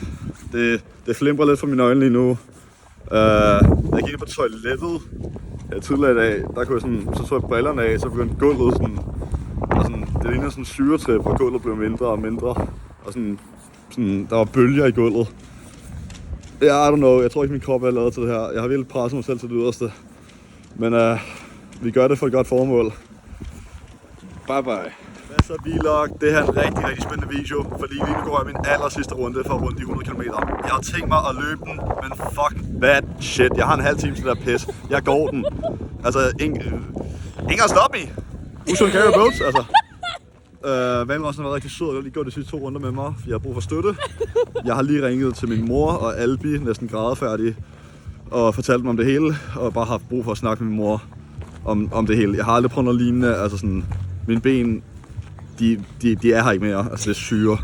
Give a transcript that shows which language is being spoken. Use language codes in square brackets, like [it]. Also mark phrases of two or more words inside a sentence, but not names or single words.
[da] Det flimrer lidt for mine øjne lige nu. Jeg gik på toilettet tidligere i dag. Der kunne jeg sådan, så tog jeg brillerne af, så begyndte gulvet sådan... Og sådan, det lignede sådan en syretrip, hvor gulvet blev mindre og mindre. Og sådan der var bølger i gulvet. [en] I don't know. [da] Jeg tror ikke, min krop er lavet til det her. Jeg har virkelig presset mig selv til det yderste. Men vi gør det for et godt formål. [en] Bye bye. [da] Hvad så, vlog? Det her er en rigtig, rigtig spændende video, fordi lige nu går jeg min aller sidste runde for at runde de 100 km. Jeg har tænkt mig at løbe den, men [en] fuck that shit. [da] Jeg har en halv time til det der pis. Jeg går den. Altså, ingen at stoppe me. Usun carry boats, altså. Valrossen har været rigtig sød, og jeg har lige gået de sidste 2 runder med mig, for jeg har brug for støtte. Jeg har lige ringet til min mor og Albi, næsten grædefærdig, og fortalt dem om det hele, og bare haft brug for at snakke med min mor om det hele. Jeg har aldrig prøvet noget lignende, altså sådan, mine ben, de er her ikke mere, altså det er syre.